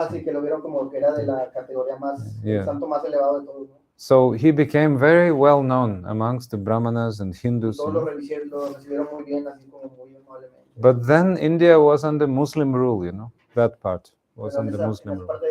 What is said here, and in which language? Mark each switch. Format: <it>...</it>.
<es>Sí, que lo vieron como que era de la categoría más, el santo más elevado de todos, ¿no?</es> <en>So he became very well known amongst the Brahmanas and Hindus.</en> <es>Todos lo recibieron muy bien, así como muy amablemente.</es> <en>But then India was under Muslim rule, you know, that part was under Muslim rule.</en>